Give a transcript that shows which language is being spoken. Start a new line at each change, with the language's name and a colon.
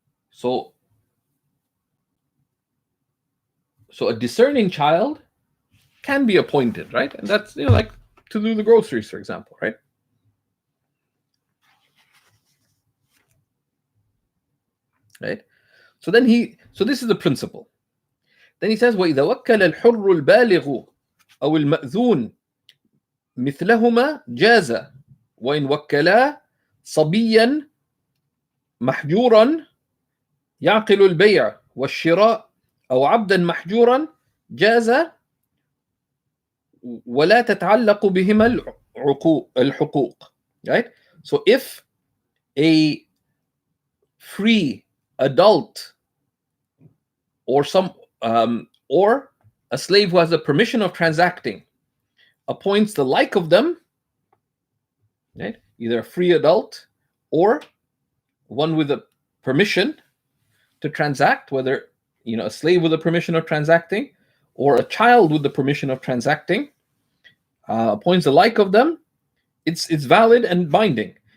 English: So a discerning child can be appointed, right? And that's, like to do the groceries, for example, right? Right? So this is the principle. Then he says,
Arabic: وَإِذَا وَكَّلَ الْحُرُّ الْبَالِغُ أو المأذون مثلهما جاز وإن وكلا صبيا محجورا يعقل البيع والشراء أو عبدا محجورا جاز ولا تتعلق بهما الحقوق.
English: Right? So if a free adult or or a slave who has the permission of transacting appoints the like of them, right? Either a free adult or one with a permission to transact, whether a slave with the permission of transacting or a child with the permission of transacting, appoints the like of them, it's valid and binding.